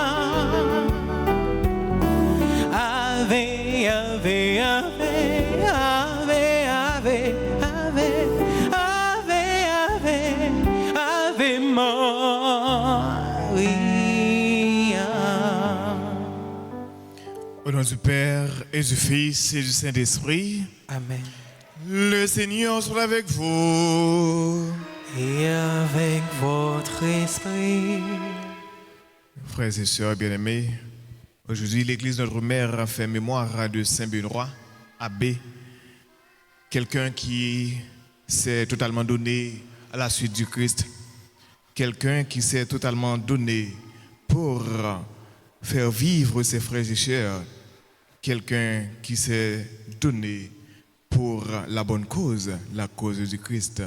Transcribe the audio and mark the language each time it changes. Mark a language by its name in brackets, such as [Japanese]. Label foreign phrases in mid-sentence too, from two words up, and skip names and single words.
[Latin] Ave, ave, ave, ave, ave, ave, ave, ave, ave Maria. [French] Au nom du Père et du Fils et du Saint-Esprit. Amen. Le Seigneur soit avec vous. Et avec votre esprit. Frères et sœurs bien-aimés, aujourd'hui l'Église Notre Mère a fait mémoire de Saint Benoît, abbé, quelqu'un qui s'est totalement donné à la suite du Christ, quelqu'un qui s'est totalement donné pour faire vivre ses frères et sœurs, quelqu'un qui s'est donné pour la bonne cause, la cause du Christ.